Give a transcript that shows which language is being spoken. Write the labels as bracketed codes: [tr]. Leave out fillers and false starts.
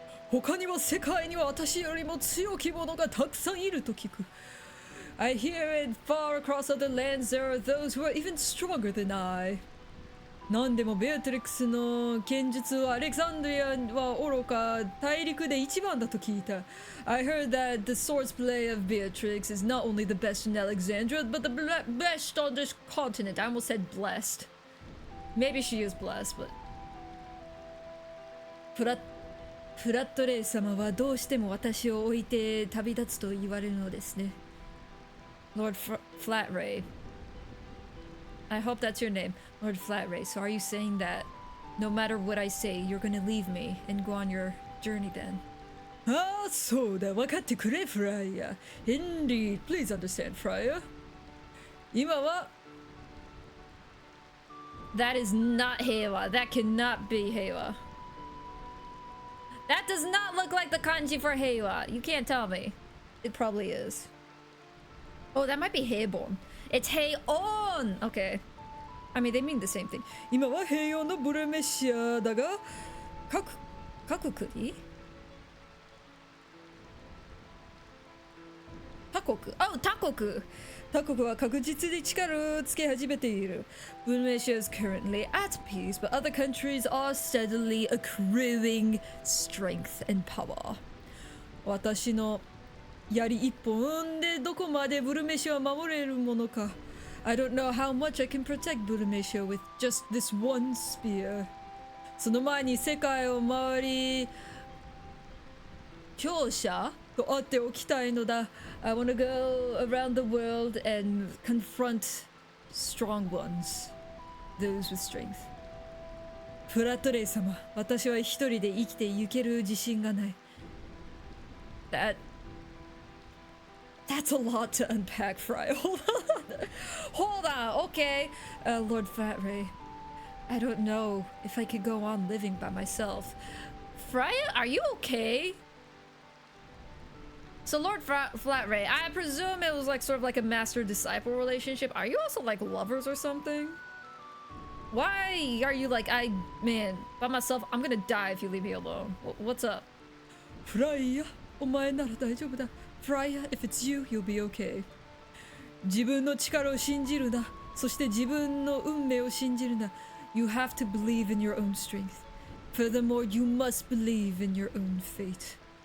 [ja] 他にも世界には私よりも強き者がたくさんいると聞く。 [en] I hear it far across other lands there are those who are even stronger than I. [ja] 何でもベアトリックスの剣術はアレクサンドリアは愚か大陸で一番だと聞いた。 [en] I heard that the swordplay of Beatrix is not only the best in Alexandria, but the best on this continent. I almost said blessed. Maybe she is blessed, but... [ja] フラットレイ様はどうしても私を置いて旅立つと言われるのですね。 [en] Lord Flatray. I hope that's your name, Lord Flatray. So are you saying that no matter what I say, you're gonna leave me and go on your journey then? [ja] ああ、そうだ、分かってくれ、フライヤ。 [en] Indeed, please understand, Fryer. [ja] 今は [en] That is not Heiwa. That cannot be Heiwa. That does not look like the kanji for Heiwa. You can't tell me. It probably is. Oh, that might be Heiborn. It's Heion! Okay. I mean, they mean the same thing. [ja] 今は平穏のブルメシアだが、各国他国 Oh, 他国他国は確実に力をつけ始めている。 [en] Burumeshia is currently at peace, but other countries are steadily accruing strength and power. [ja] 私の槍一本でどこまでブルメシアを守れるものか。 [en] I don't know how much I can protect Burumeshia with just this one spear. [ja] その前に世界を回り、強者と会っておきたいのだ。 [en] I want to go around the world and confront strong ones. Those with strength. [ja] フラットレイ様、私は一人で生きて行ける自信がない。 [en] That's a lot to unpack, Fry. Hold on. Hold on. Okay. Lord Flatray. I don't know if I could go on living by myself. Freya, are you okay? So Lord Flatray, I presume it was like sort of like a master-disciple relationship. Are you also like lovers or something? Why are you like, man, by myself, I'm gonna die if you leave me alone. What's up? [ja] Freya, お前なら大丈夫だ。 [en] Freya, if it's you, you'll be okay. [ja] 自分の力を信じるな。そして自分の運命を信じるな。 [en] You have to believe in your own strength. Furthermore, you must believe in your own fate.